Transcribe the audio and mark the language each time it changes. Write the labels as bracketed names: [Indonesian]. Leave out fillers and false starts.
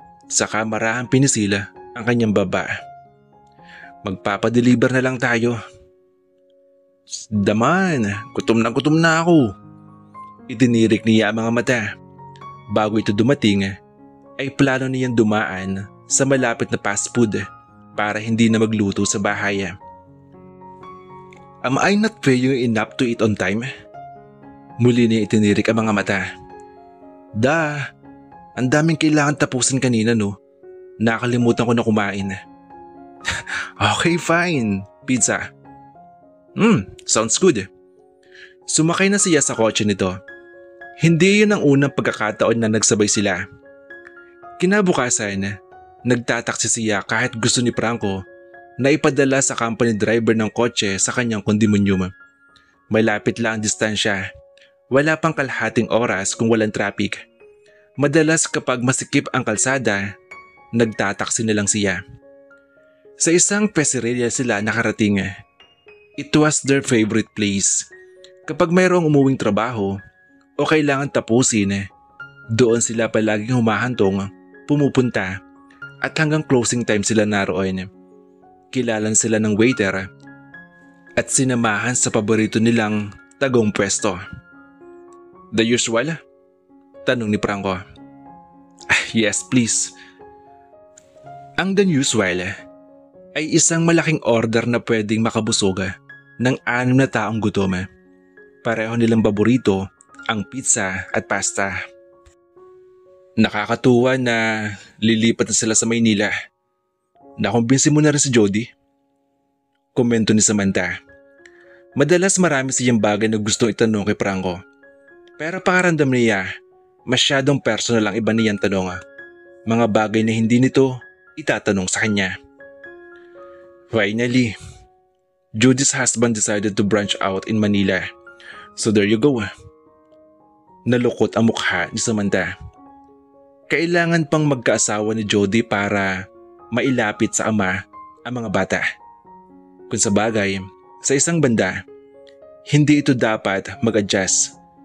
[Filipino] Sa kamarahan pinisila ang kanyang baba. Magpapadeliver na lang tayo. Daman, gutom na ako. Itinirik niya ang mga mata. Bago ito dumating, ay plano niyang dumaan sa malapit na fast food para hindi na magluto sa bahay. [English] Am I not paying enough to eat on time? [Filipino] Muli niya itinirik ang mga mata. Ang daming kailangan tapusin kanina no. Nakalimutan ko na kumain. [English] Okay, fine. Pizza. Sounds good. [Filipino] Sumakay na siya sa kotse nito. Hindi yun ang unang pagkakataon na nagsabay sila. Kinabukasan, nagtataksi siya kahit gusto ni Franco na ipadala sa company driver ng kotse sa kanyang kondominium. Malapit lang ang distansya. Wala pang kalahating oras kung walang traffic. Madalas kapag masikip ang kalsada, nagtataksi na lang siya. Sa isang pizzeria sila nakarating. [English] It was their favorite place. [Filipino] Kapag mayroong umuwing trabaho o kailangan tapusin, doon sila palaging humahantong, pumupunta at hanggang closing time sila naroon. Kilalan sila ng waiter at sinamahan sa paborito nilang tagong pwesto. [English] The usual? [Filipino] Tanong ni Franco. [English] Yes, please. [Filipino] Ang the usual ay isang malaking order na pwedeng makabusog ng 6 na taong gutom. Pareho nilang paborito ang pizza at pasta. Nakakatuwa na lilipat na sila sa Maynila. Nakumbinsi mo na rin si Jody? Komento ni Samantha. Madalas marami siyang bagay na gustong itanong kay Franco. Pero pakaramdam niya, masyadong personal ang iba niyang tanong. Mga bagay na hindi nito itatanong sa kanya. [English] Finally, Judy's husband decided to branch out in Manila. So there you go. [Filipino] Nalukot ang mukha ni Samantha. Kailangan pang magkaasawa ni Jody para mailapit sa ama ang mga bata. Kung sa bagay, sa isang banda, hindi ito dapat mag-adjust.